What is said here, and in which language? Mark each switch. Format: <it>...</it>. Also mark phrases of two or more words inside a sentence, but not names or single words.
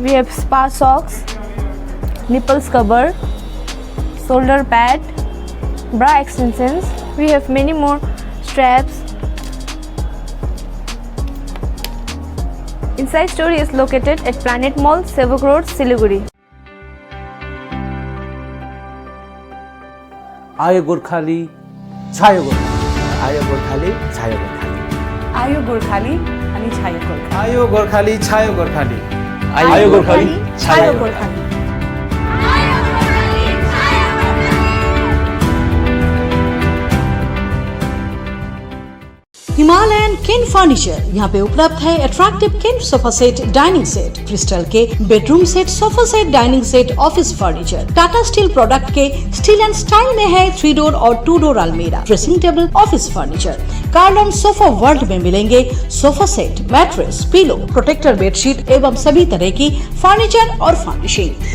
<en>We have spa socks, nipples cover, shoulder pad, bra extensions. We have many more straps. Inside store is located at Planet Mall, Sevok Road, Siliguri.</en> <ne>आयो गोर्खाली छायो गोर्खाली, आयो गोर्खाली छायो गोर्खाली, आयो गोर्खाली अनि छायो गोर्खाली, आयो गोर्खाली छायो गोर्खाली, आयो गोर्खाली छायो गोर्खाली।</ne> <hi>हिमालयन किन फर्नीचर, यहाँ पे उपलब्ध है अट्रैक्टिव किन सोफा सेट, डाइनिंग सेट, क्रिस्टल के बेडरूम सेट, सोफा सेट, डाइनिंग सेट, ऑफिस फर्नीचर। टाटा स्टील प्रोडक्ट के स्टील एंड स्टाइल में है 3 डोर और 2 डोर अलमीरा, ड्रेसिंग टेबल, ऑफिस फर्नीचर। कार्लॉन सोफा वर्ल्ड में मिलेंगे सोफा सेट, मैट्रेस, पिलो, प्रोटेक्टर बेडशीट एवं सभी तरह की फर्नीचर और फर्निशिंग।</hi>